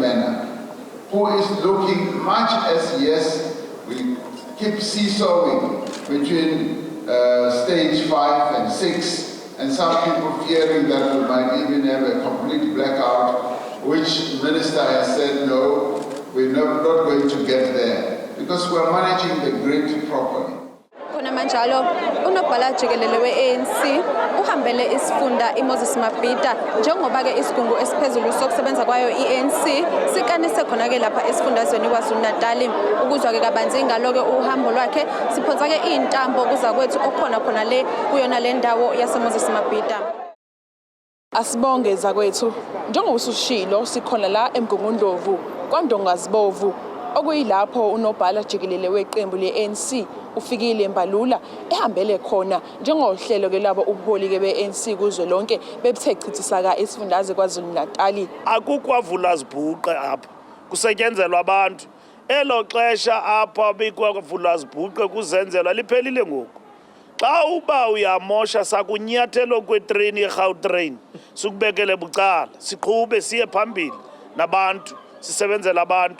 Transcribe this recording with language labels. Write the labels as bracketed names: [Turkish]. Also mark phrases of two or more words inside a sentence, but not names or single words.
[English] manner, who is looking much as, yes, we keep seesawing between stage 5 and 6, and some people fearing that we might even have a complete blackout, which the minister has said, no, we're not going to get there, because we're managing the grid properly. [Zulu] Khona manjalo unobhala jikelele we-ANC uhambele isifunda iMoses Mabhida njengoba ke isigungu esiphezulu sokusebenza kwayo i-ANC sikanise khona ke lapha esifundazweni KwaZulu-Natal. Ukuzwa ke kabanzi ngalo ke uhambo lwakhe siphonsa ke intambo kuza kwethu okhona khona le kuyona le ndawo yaseMoses Mabhida. Asibonge zakwethu njengoba usushilo sikhona la eMgungundlovu kwaNdongazibovu okuyilapho unobhala jikelele weqembu le-ANC ufikile embalula ehambele khona njengohlelo ke labo ubuholi ke be-ANC kuzwe lonke bebethe chithisaka esifundazwe KwaZulu-Natal. [Xhosa] Akukwavula zibhuqe apha kusetyenzelwa abantu elo xesha apha bekwavula zibhuqe kuzenzelwa liphelile ngoku. Xa uba uyamosha sakunyathelo kwetrain yeGautrain sikubekele bucala siqhube siye phambili nabantu sisebenzela abantu.